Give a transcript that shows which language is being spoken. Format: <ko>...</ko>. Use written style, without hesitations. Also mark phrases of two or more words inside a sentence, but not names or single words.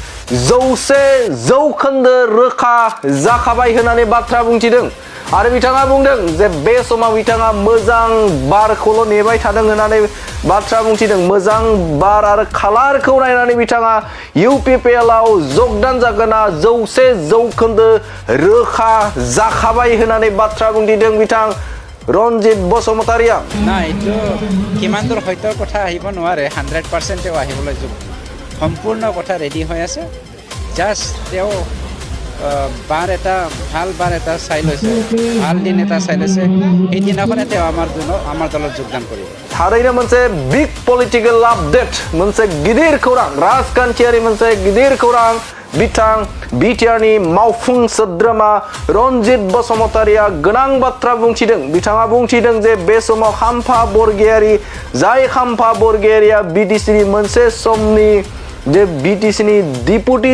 <brx>100% रोखा जाखाबाय होननानै बाथ्रा बुंथिदों आरो बिथाङा बुंदों जे बे समाव बिथाङा मोजां बारखौल' नेबाय थादों होननानै बाथ्रा बुंथिदों मोजां बार आरो खालारखौ नायनानै बिथाङा इउपिपिएलआव जगदान जागोना 100% रोखा जाखाबाय होननानै बाथ्रा बुंथिदों बिथां रनजित बसुमतारिया</brx> <as>ना এইটো কিমান দূৰ সত্যৰ কথা আহিব নোৱাৰে 100% আহিবলৈ সম্পূৰ্ণ কথা ৰেডি হৈ আছে জাস্ট তেওঁ বাৰ এটা ভাল বাৰ এটা চাই লৈছে ভাল দিন এটা চাই লৈছে এই দিনাখনে তেওঁ আমাৰ দলত যোগদান কৰিব</as> <brx>थारैनो मोनसे</brx> <en>big political update</en> <brx>मोनसे गिदिर खौरां राजखान्थियारि मोनसे गिदिर खौरां बिथां बिटिआरनि मावफुं सोद्रोमा रनजित बसुमतारिया गोनां बाथ्रा बुंथिदों बिथाङा बुंथिदों जे बे समाव खाम्फा बरगयारी जाय खाम्फा बरगयारिया बिटिसिनि मोनसे समनि जे बिटिसिनि डिपुटि</brx>